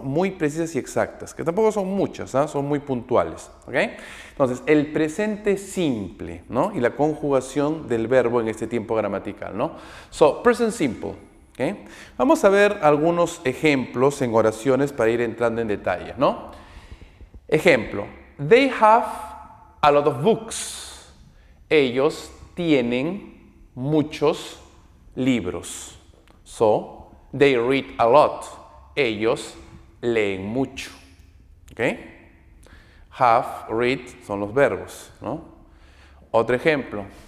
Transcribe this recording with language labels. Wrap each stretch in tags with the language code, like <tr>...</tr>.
<es>Muy precisas y exactas, que tampoco son muchas, ¿no? Son muy puntuales, ¿ok? Entonces, el presente simple, ¿no? Y la conjugación del verbo en este tiempo gramatical, ¿no?</es> <en>So, present simple,</en> <es>¿ok? Vamos a ver algunos ejemplos en oraciones para ir entrando en detalle, ¿no?</es> <en>Ejemplo, they have a lot of books.</en> <es>Ellos tienen muchos libros.</es> <en>So, they read a lot.</en> <es>Ellos leen mucho.</es> <en>¿Ok?</en> <es>Have, read son los verbos, ¿no? Otro ejemplo.</es>